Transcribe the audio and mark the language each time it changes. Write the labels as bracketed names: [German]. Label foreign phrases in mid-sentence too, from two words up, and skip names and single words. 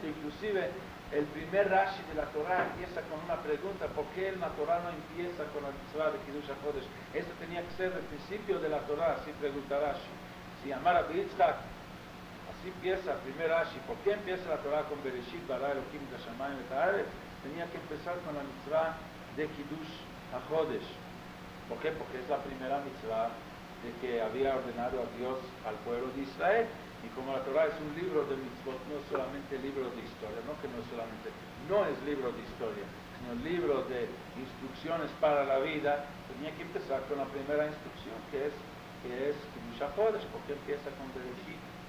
[Spanish] Inclusive el primer Rashi de la Torah empieza con una pregunta: ¿por qué la Torah no empieza con la mitzvah de Kiddush HaChodesh? Esto tenía que ser el principio de la Torah, así pregunta Rashi. [Hebrew] Si אמר רבי יצחק, [Spanish] así empieza el primer Rashi. [Hebrew] ¿Por qué empieza la Torah con בראשית ברא אלהים את השמים את הארץ? [Spanish] Tenía que empezar con la mitzvah de Kiddush HaChodesh. ¿Por qué? Porque es la primera mitzvah de que había ordenado a Dios al pueblo de Israel. Y como la Torah es un libro de mitzvot, no solamente libro de historia, no es libro de historia, sino libro de instrucciones para la vida, tenía que empezar con la primera instrucción, que es Kiddush HaChodesh, porque empieza con Bereshit.